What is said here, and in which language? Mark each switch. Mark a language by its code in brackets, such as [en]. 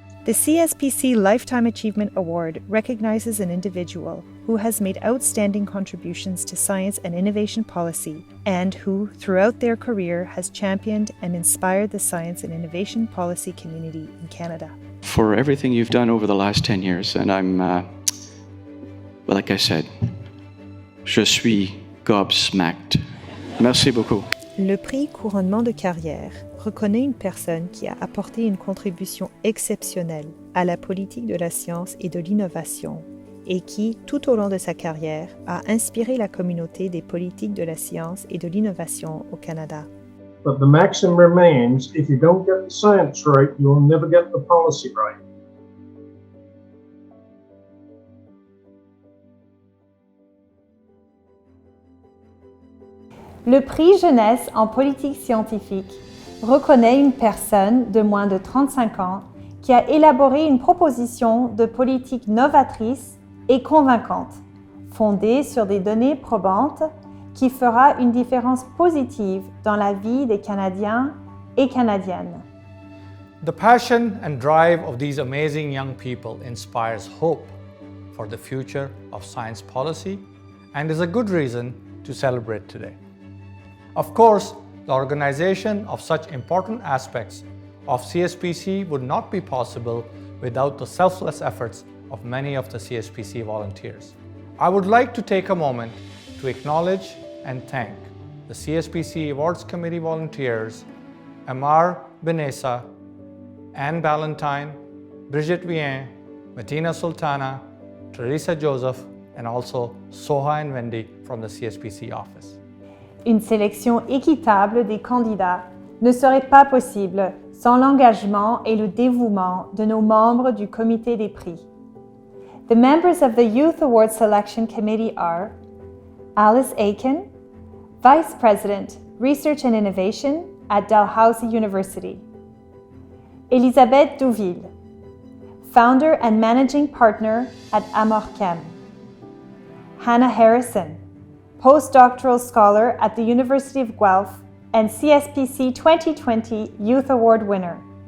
[en] The CSPC Lifetime Achievement Award recognizes an individual who has made outstanding contributions to science and innovation policy and who, throughout their career, has championed and inspired the science and innovation policy community in Canada. For everything you've done over the last 10 years, and I'm, like I said, [fr] je suis [en] gobsmacked. [fr] Merci beaucoup. Le prix couronnement de carrière reconnaît une personne qui a apporté une contribution exceptionnelle à la politique de la science et de l'innovation et qui, tout au long de sa carrière, a inspiré la communauté des politiques de la science et de l'innovation au Canada. [en] But the maxim remains, if you don't get the science right, you'll never get the policy right. [fr] Le prix Jeunesse en politique scientifique reconnaît une personne de moins de 35 ans qui a élaboré une proposition de politique novatrice et convaincante, fondée sur des données probantes qui fera une différence positive dans la vie des Canadiens et Canadiennes. [en] The passion and drive of these amazing young people inspires hope for the future of science policy and is a good reason to celebrate today. Of course, the organization of such important aspects of CSPC would not be possible without the selfless efforts of many of the CSPC volunteers. I would like to take a moment to acknowledge and thank the CSPC Awards Committee volunteers, Amar Benessa, Anne Ballantyne, Bridget Vien, Martina Sultana, Teresa Joseph, and also Soha and Wendy from the CSPC office. [fr] Une sélection équitable des candidats ne serait pas possible sans l'engagement et le dévouement de nos membres du comité des prix. [en] The members of the Youth Award Selection Committee are Alice Aiken, Vice President, Research and Innovation at Dalhousie University; Elisabeth Douville, Founder and Managing Partner at Amorchem; Hannah Harrison, Postdoctoral Scholar at the University of Guelph and CSPC 2020 Youth Award winner;